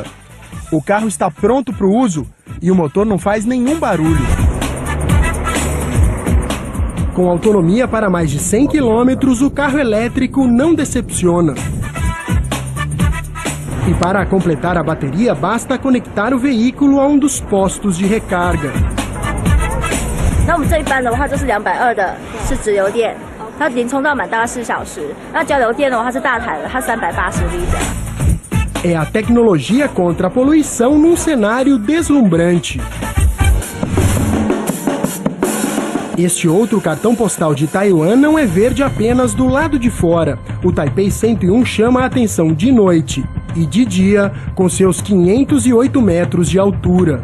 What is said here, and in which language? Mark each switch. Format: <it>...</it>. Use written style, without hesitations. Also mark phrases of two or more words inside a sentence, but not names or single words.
<pt>O carro está pronto para o uso e o motor não faz nenhum barulho. Com autonomia para mais de 100 km, o carro elétrico não decepciona. E para completar a bateria, basta conectar o veículo a um dos postos de recarga.</pt> <zh>那我们这一班的话就是220的，是直流电，它零充到满大概4小时。那交流电的话，它是大台的，它380V的。</zh> <pt>É a tecnologia contra a poluição num cenário deslumbrante. Este outro cartão postal de Taiwan não é verde apenas do lado de fora. O Taipei 101 chama a atenção de noite e de dia, com seus 508 metros de altura.</pt>